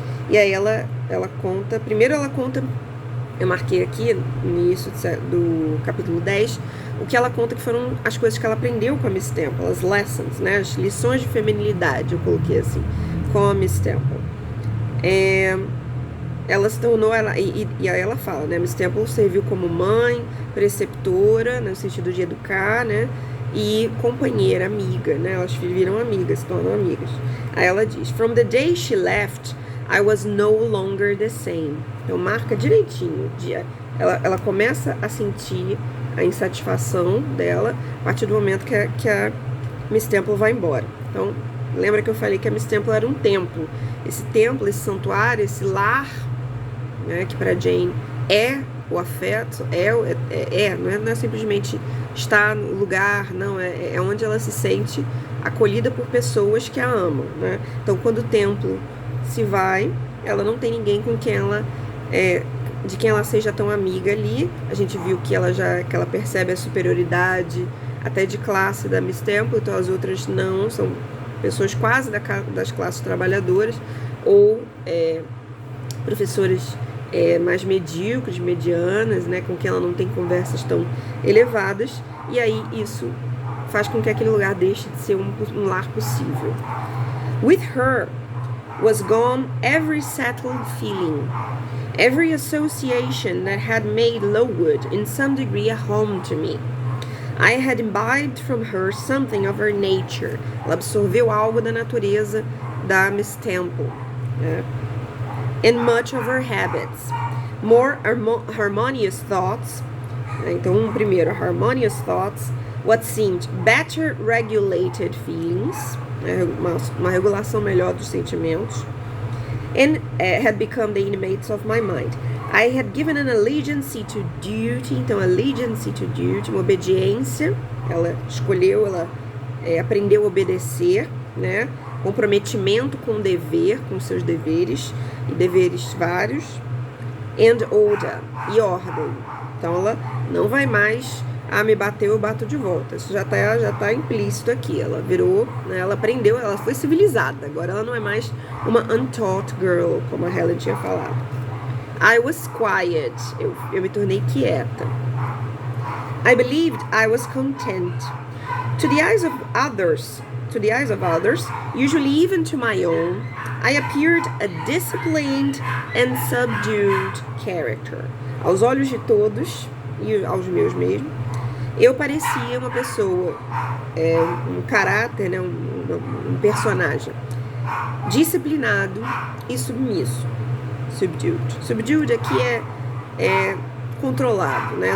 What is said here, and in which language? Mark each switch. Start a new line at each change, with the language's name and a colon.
Portuguese: E aí ela conta, primeiro ela conta, eu marquei aqui no início do capítulo 10, o que ela conta que foram as coisas que ela aprendeu com a Miss Temple, as lessons, né? As lições de feminilidade, eu coloquei assim, com a Miss Temple. Ela se tornou, e aí ela fala, né? Miss Temple serviu como mãe, preceptora, no sentido de educar, né? E companheira, amiga, né? Elas viram amigas, se tornam amigas. Aí ela diz:
English: From the day she left, I was no longer the same.
Portuguese: Então marca direitinho. Ela começa a sentir a insatisfação dela a partir do momento que a Miss Temple vai embora. Então, lembra que eu falei que a Miss Temple era um templo. Esse templo, esse santuário, esse lar, né, que para Jane é o afeto, não é simplesmente estar no lugar, não, é onde ela se sente acolhida por pessoas que a amam, né? Então, quando o templo se vai, ela não tem ninguém com quem de quem ela seja tão amiga ali. A gente viu que ela percebe a superioridade até de classe da Miss Temple, então as outras não, são pessoas quase das classes trabalhadoras, ou professoras mais medíocres, medianas, né, com quem ela não tem conversas tão elevadas, e aí isso faz com que aquele lugar deixe de ser um lar possível.
English: With her was gone every settled feeling, every association that had made Lowood in some degree a home to me. I had imbibed from her something of her nature.
Portuguese: Ela absorveu algo da natureza da Miss Temple, né?
English: And much of her habits, more harmonious thoughts.
Portuguese: Então, primeiro,
English: harmonious thoughts, what seemed better regulated feelings,
Portuguese: uma regulação melhor dos sentimentos,
English: and had become the inmates of my mind. I had given an allegiance to duty,
Portuguese: então
English: allegiance to duty,
Portuguese: uma obediência, ela escolheu, ela aprendeu a obedecer, né? Comprometimento com o dever, com seus deveres, e deveres vários,
English: and order,
Portuguese: e ordem. Então ela não vai mais, me bateu, eu bato de volta. Isso já tá implícito aqui. Ela virou, né, ela aprendeu, ela foi civilizada. Agora ela não é mais uma
English: untaught girl,
Portuguese: como a Helen tinha falado.
English: I was quiet,
Portuguese: eu me tornei quieta.
English: I believed I was content. To the eyes of others, usually even to my own, I appeared a disciplined and subdued character.
Portuguese: Aos olhos de todos, e aos meus mesmo, eu parecia uma pessoa, um caráter, né, um personagem disciplinado e submisso. Subdued aqui é controlado, né?